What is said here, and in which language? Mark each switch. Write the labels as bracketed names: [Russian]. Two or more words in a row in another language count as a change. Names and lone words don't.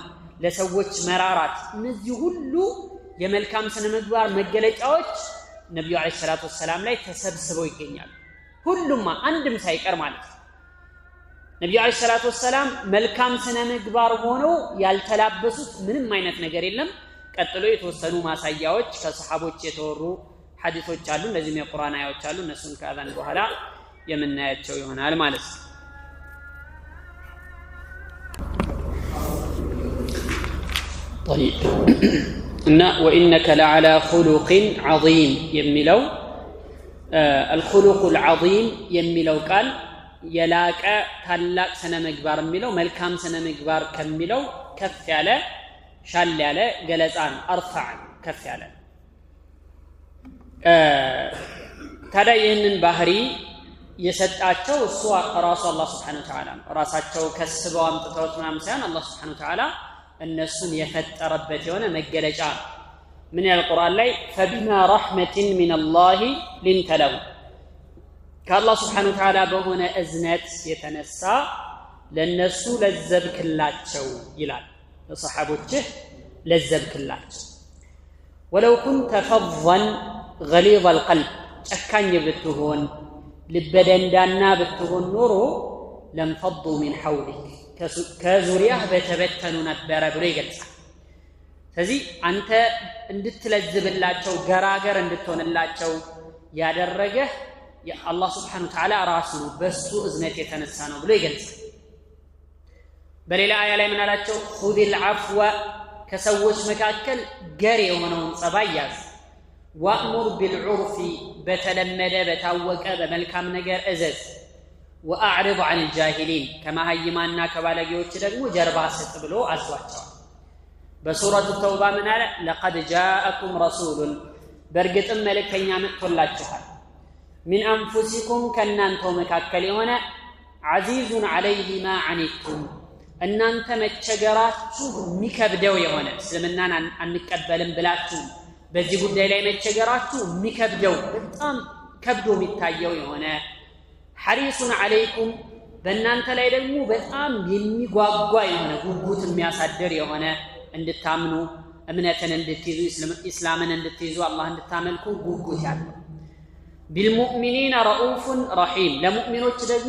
[Amharic] ለሰዎች መራራት እነዚህ ሁሉ የመልካም ስነ ምግባር መገለጫዎች ነብዩ [Arabic] عليه الصلاة والسلام [Amharic] ላይ ተሰብስበው ይገኛሉ ሁሉም አንድም ሳይቀር ማለት ነው ነብዩ [Arabic] عليه الصلاة والسلام [Amharic] መልካም ስነ ምግባር ሆነው ያልተላበሱት ምንም አይነት ነገር የለም ቀጥሎ የተወሰኑ ማሳያዎች ከሰሃቦች የተወሩ ሐዲሶች አሉ እንደዚህም የቁርአን አያዎች አሉ እነሱን ከአዛን በኋላ የምናያቸው ይሆናል ማለት ነው [Arabic] طيب ان وانك لعلى خلق عظيم يميلو الخلق العظيم يميلو قال [Amharic] የላቀ ታላቅ ስነ ምግባር የሚለው መልካም ስነ ምግባር ከሚለው ከፍ ያለ ሻል ያለ ገለጻ ነው። አርፋዕ ከፍ ያለ ታዲያ ይህንን ባህሪ የሰጣቸው እሱ ራሱ አላህ [Arabic] سبحانه وتعالى [Amharic] ራሳቸው ከስበው አምጥተውት ምናምን ሳይሆን አላህ [Arabic] سبحانه وتعالى [Amharic] እነሱን የፈጠረበት የሆነ መገለጫ ምን ያል ቁርአን ላይ [Arabic] فبما رحمة من الله لنت له [Amharic] ከአላህ [Arabic] سبحانه وتعالى [Amharic] በሆነ እዝነት የተነሳ ለነሱ ለዘብክላቸው ይላል ለሰሐቦችህ ለዘብክላቸው [Arabic] ولو كنت فظا غليظ [Amharic] القلب ጨካኝ ብትሆን ልበደንዳና ብትሆን ኖሮ ለምፈዱ [Arabic] من حولك [Amharic] ከዙሪያህ በተበተኑ ነበር ብሎ ይገልጻል። ስለዚህ አንተ እንድትለዝብላቸው ገራገር እንድትሆንላቸው ያደረገህ የአላህ [Arabic] سبحانه وتعالى [Amharic] ራሱ በሱ እዝነት የተነሳ ነው ብሎ ይገልጻል። በሌላ አያ ላይ ምን አላቸው? [Arabic] خذ العفو [Amharic] ከሰዎች መካከል ገር የሆነውን ጸባይ ያዝ [Arabic] وأمر بالعرف [Amharic] በተለመደ በታወቀ በመልካም ነገር እዘዝ [Arabic] وأعرض عن الجاهلين كما هيمانا [Amharic] ከባለጌዎች ደግሞ ጀርባ ስጥ ብሎ አዟቸዋል። በሱረቱ ተውባ ምን አለ? [Arabic] لقد جاءكم رسول [Amharic] በርግጥም መልእክተኛ መጥቶላችኋል [Arabic] من أنفسكم [Amharic] ከናንተው መካከል የሆነ [Arabic] عزيز عليه ما عنتم [Amharic] እናንተ መቸገራችሁ የሚከብደው የሆነ እስልምናን አንቀበልም ብላችሁ በዚህ ጉዳይ ላይ መቸገራችሁ የሚከብደው በጣም ከብዶ የሚታየው የሆነ ሐሪሱን አለይኩም በእናንተ ላይ ደግሞ በጣም የሚጓጓ የሆነ ጉጉት የሚያሳድር የሆነ እንድታምኑ እምነትን እንድትይዙ ኢስላምን እንድትይዙ አላህ እንድታመልኩ ጉጉት ያለው [Arabic] بالمؤمنين رؤوف رحيم [Amharic] ለሙእሚኖች ደግሞ